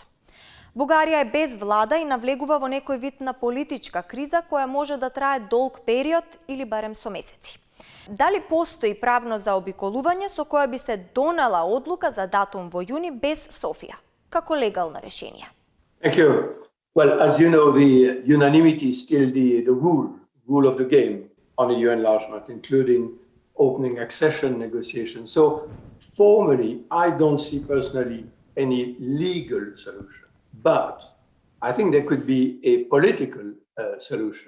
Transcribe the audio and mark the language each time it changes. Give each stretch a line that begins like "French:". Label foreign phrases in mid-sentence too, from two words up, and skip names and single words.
Macedonian: Бугарија е без влада и навлегува во некој вид на политичка криза која може да трае долг период или барем со месеци. Дали постои правно заобиколување со кое би се донела одлука за датум во јуни без Софија, како легално решение?
English: Thank you. Well, as you know, the unanimity is still the rule of the game on EU enlargement, including opening accession negotiations. So formally, I don't see personally any legal solution. But I think there could be a political solution.